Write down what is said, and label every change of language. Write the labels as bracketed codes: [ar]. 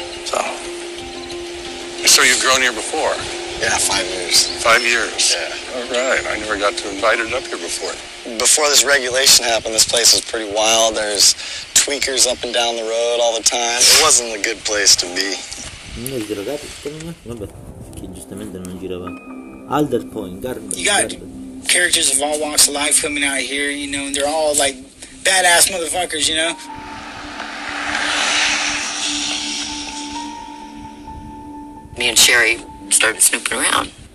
[en] So you've grown here before? Yeah, 5 years. 5 years? Yeah. All right. I never got to invite it up here before. Before this regulation happened, this place was pretty wild. There's tweakers up and down the road all the time. It wasn't a good place to be. [it] Vabbè, che giustamente non girava. [en] Alder Point, Garden. You got characters of all walks of life coming out here, you know, and they're all like badass motherfuckers, you know? Me and Sherry started snooping around.